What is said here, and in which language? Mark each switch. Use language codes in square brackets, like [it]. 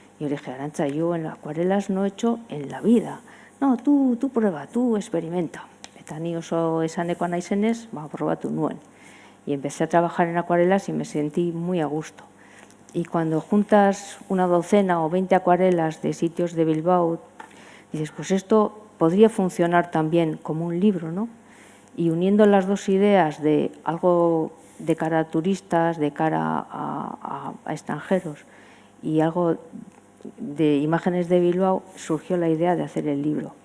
[es] Y yo le dije, Arantxa, yo en acuarelas no he hecho en la vida. No, tú prueba, tú experimenta. [eu] Eta ni oso esanekoa naizenez, probatu nuen. [es] Y empecé a trabajar en acuarelas y me sentí muy a gusto. Y cuando juntas una docena o 20 acuarelas de sitios de Bilbao, dices, pues esto podría funcionar también como un libro, ¿no? Y uniendo las dos ideas de algo de cara a turistas, de cara a extranjeros y algo de imágenes de Bilbao, surgió la idea de hacer el libro.